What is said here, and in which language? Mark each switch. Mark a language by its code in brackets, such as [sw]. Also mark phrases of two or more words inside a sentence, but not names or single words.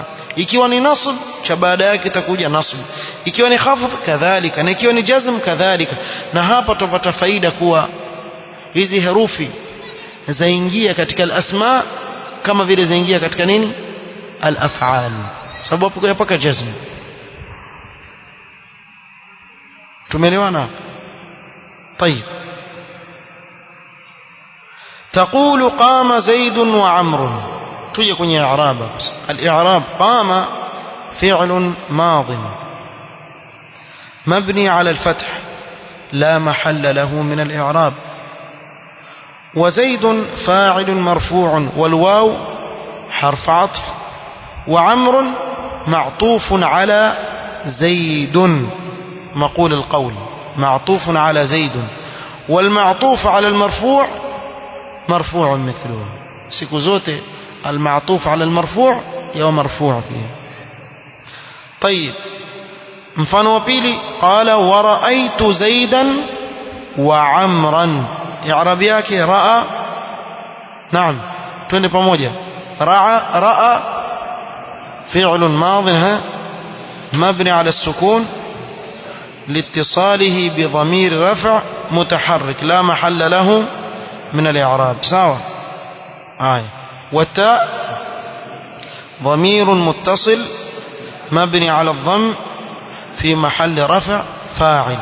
[sw] ikiwa ni nasb cha baada yake kitakuja nasb. ikiwa ni khafd kadhalika, na ikiwa ni jazm kadhalika. na hapa tupata faida kuwa hizi herufi zaingia katika al-asma kama vile zaingia katika nini? al-af'al, sababu yapaka jazm. tumeelewana? [ar] طيب. تقول قام زيد وعمر. [sw] تجي kwenye i'rab. [ar] al-i'rab قام فعل ماض مبني على الفتح لا محل له من الإعراب، وزيد فاعل مرفوع والواو حرف عطف، وعمر معطوف على زيد مقول القول معطوف على زيد، والمعطوف على المرفوع مرفوع مثله. [sw] siku zote [ar] المعطوف على المرفوع يو مرفوع فيه. طيب. [sw] mfano wa pili [ar] قال ورأيت زيدا وعمرا. [sw] i'rab yake raa. naam, twende pamoja. [ar] raa فعل ماض مبني على السكون لاتصاله بضمير رفع متحرك لا محل له من الإعراب. سواء والتاء ضمير متصل مبني على الضم في محل رفع فاعل.